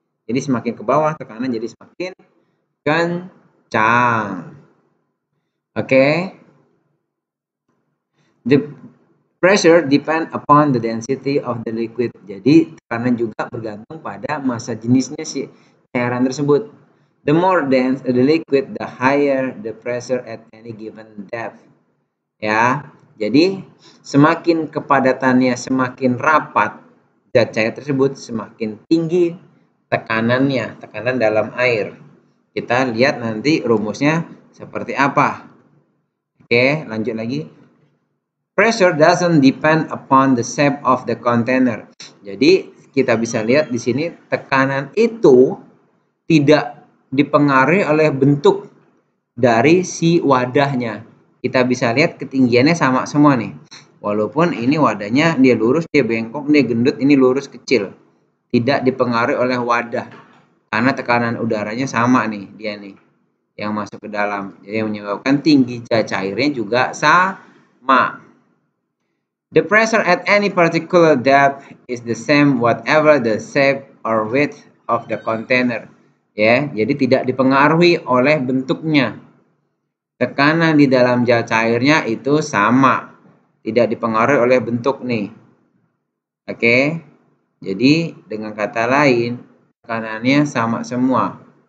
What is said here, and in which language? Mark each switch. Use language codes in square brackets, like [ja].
[id] Jadi semakin ke bawah tekanan jadi semakin kencang. Oke. [en] The pressure depend upon the density of the liquid. [id] Jadi tekanan juga bergantung pada massa jenisnya si cairan tersebut. [en] The more dense the liquid, the higher the pressure at any given depth. [id] Ya, jadi semakin kepadatannya semakin rapat zat cair tersebut, semakin tinggi tekanannya, tekanan dalam air. Kita lihat nanti rumusnya seperti apa. Oke, lanjut lagi. [en] Pressure doesn't depend upon the shape of the container. [id] Jadi kita bisa lihat di sini tekanan itu tidak dipengaruhi oleh bentuk dari si wadahnya. Kita bisa lihat ketinggiannya sama semua nih. Walaupun ini wadahnya dia lurus, dia bengkok, dia gendut, ini lurus kecil. Tidak dipengaruhi oleh wadah. Karena tekanan udaranya sama nih, dia nih. Yang masuk ke dalam. Jadi yang menyebabkan tinggi cairnya juga sama. [en] The pressure at any particular depth is the same whatever the shape or width of the container. [id] Ya, jadi tidak dipengaruhi oleh bentuknya. Tekanan di dalam zat cairnya itu sama, tidak dipengaruhi oleh bentuk nih. Oke, jadi dengan kata lain tekanannya sama semua.